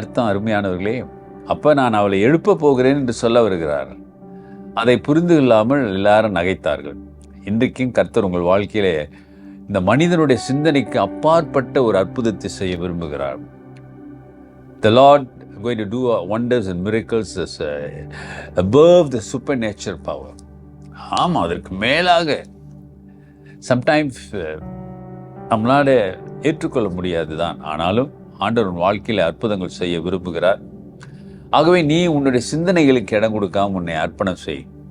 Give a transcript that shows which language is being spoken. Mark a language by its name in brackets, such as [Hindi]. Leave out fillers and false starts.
[Tamil] அருமையானவர்களே. அப்போ நான் அவளை எழுப்ப போகிறேன் என்று சொல்ல வருகிறார். அதை புரிந்து இல்லாமல் எல்லாரும் நகைத்தார்கள். இன்றைக்கும் கர்த்தர் உங்கள் வாழ்க்கையிலே இந்த மனிதனுடைய சிந்தனைக்கு அப்பாற்பட்ட ஒரு அற்புதத்தை செய்ய விரும்புகிறார். [English] The Lord is going to do wonders and miracles above the supernatural power. [Tamil] ஆமாம், அதற்கு மேலாக சம்டைம்ஸ் நம்மளால ஏற்றுக்கொள்ள முடியாது தான். ஆனாலும் ஆண்டவர் வாழ்க்கையில் அற்புதங்கள் செய்ய விரும்புகிறார். ஆகவே நீ உன்னுடைய சிந்தனைகளுக்கு இடம் கொடுக்காம உன்னை அர்ப்பணம் செய்.